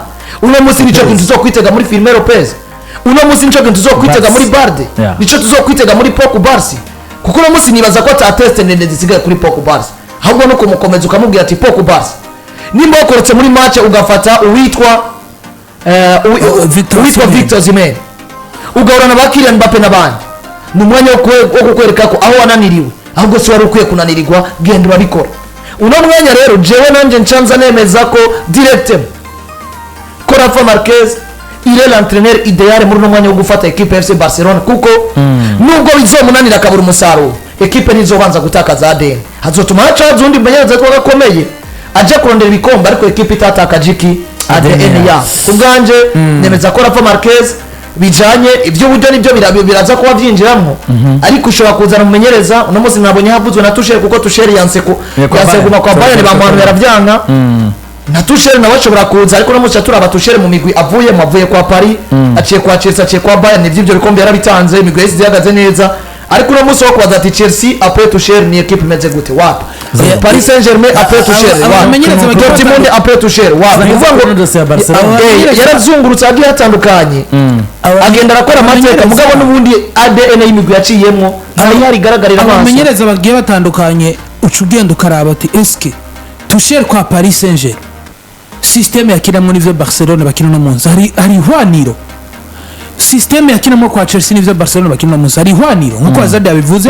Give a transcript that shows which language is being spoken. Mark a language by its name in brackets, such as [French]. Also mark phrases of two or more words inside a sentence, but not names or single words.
[Rundi] uno munsi nico kintu tuzokwitega muri Firmino Lopez, uno munsi nico kintu tuzokwitega muri Balde, nico tuzokwitega muri Pogba Barsi, kuko uno munsi nibaza ko ata test ndende zisigaye kuri Pogba Barsi, ahubwo no kumukomeza ukamubwira ati Pogba Barsi nimba wakoretse muri match ugafata uwitwa Victor Osimhen ugahorana ba Kylian Mbappe n'abandi, ni umwanya wo kukwereka ko aho wananiriwe ahubwo si wari ukwiye kunanirigwa, genda urabikora. Uno mwanya rero jewe nanje ncanza nemeza ko directement ko Rafa Marquez [French] il est l'entraîneur idéal [Rundi] muri uno mwanya wo gufata equipe FC Barcelona, kuko nubwo bizomunanira akabura umusaruro equipe nizobanza gutakaza ADN, hazotuma haca undi menyereza ko gakomeye aje kurondera ibikombe, ariko equipe itatakaje iki ADN ya kubwanje. Nemeza ko Rafa Marquez bijanye ibyo buryo nibyo biraza kuba byinjiramo, ariko ushobora kuzana umumenyereza. Uno munsi nabonye havuzwe na Tuchel, kuko Tuchel yanseko yaseguma kwa Bayern bamuhanu yaravyanga na Tuchel nawe ashobora kuza, ariko uno munsi turaba Tuchel mu migwi avuye kwa Paris, aciye kwa Chelsea, aciye kwa Bayern, nivyo bikombe yarabitanze, imigwi yose zihagaze neza. Ariko uno munsi wo kubaza ati Chelsea après Tuchel ni equipe imeze gute? Wapi? Paris Saint-Germain après Tuchel wapi? Dortmund après Tuchel wapi? Yarazungurutse agiye hatandukanye, agenda arakora amateka, mugabo n'ubundi ADN y'imigwi yaciyemo ntayari garagarira amaso. Abamenyereza bagiye batandukanye uca ugenda ukaraba ati eske Tuchel kwa Paris Saint-Germain systeme yakinamo n'ivyo Barcelona bakina no munsi hari hwaniro, systeme yakinamo kwa Chelsea n'ivyo Barcelona bakina no munsi hari hwaniro, nkuko Azadi yabivuze.